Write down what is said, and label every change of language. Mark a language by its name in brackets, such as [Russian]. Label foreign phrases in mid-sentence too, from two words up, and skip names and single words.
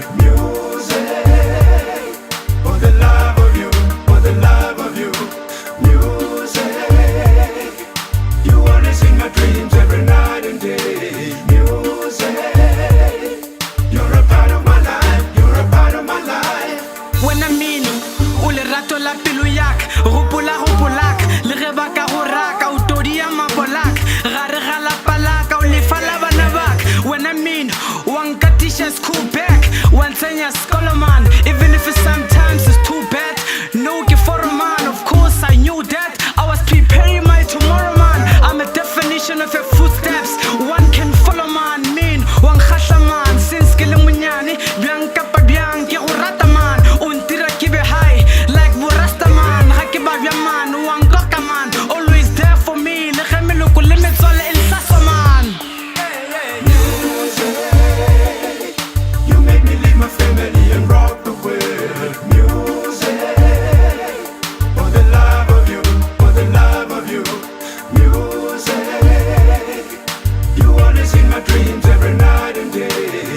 [English] Music, for the love of you, for the love of you. Music, you always in my dreams every night and day. Music, you're a part of my life, you're a part of my life. [Northern Sotho] wena mino o lerato la pelo yak gopolak le ge ba ka go raka o todia mabolak gare ga lapalaka o lefa la bana bak wena mino wa nkatiša [English] school back [Northern Sotho] wa ntsenya skoloman [English] even if it's sometimes it's too bad no ke for a man of course I knew that I was preparing my tomorrow man I'm a definition of your footsteps one can follow man mean [Northern Sotho] wa nkgahla [English] man since [Northern Sotho] ke le monyane bjang kapa bjang ke go rata [English] man [Northern Sotho] o ntira ke be [English] high like borasta man [Northern Sotho] ga ke ba bja [English] man [Northern Sotho] wa nkoka [English] man always there for me [Northern Sotho] le ge meloko le metswalle e nsaswa [English] man Music, you make me leave my family and rock the world. Music, for the love of you, for the love of you. Music, you always in my dreams every night and day.